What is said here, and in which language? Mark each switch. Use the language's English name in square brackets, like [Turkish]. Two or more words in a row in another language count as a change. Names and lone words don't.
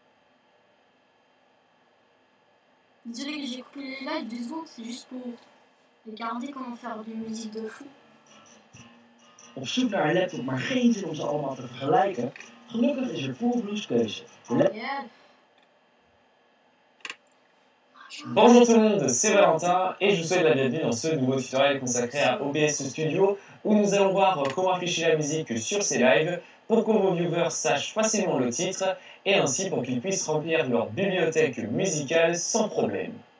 [French] Désolé que j'ai coupé les lives 2 secondes, c'est juste pour Regardez comment faire de musique de fou. [Dutch] Op zoek naar een laptop, maar geen zin om ze allemaal te vergelijken? Gelukkig is er Coolblue's keuze. Yeah. [French] Bonjour tout le monde, c'est Valentin et je vous souhaite la bienvenue dans ce nouveau tutoriel consacré à OBS Studio où nous allons voir comment afficher la musique sur ces lives pour que vos viewers sachent facilement le titre et ainsi pour qu'ils puissent remplir leur bibliothèque musicale sans problème.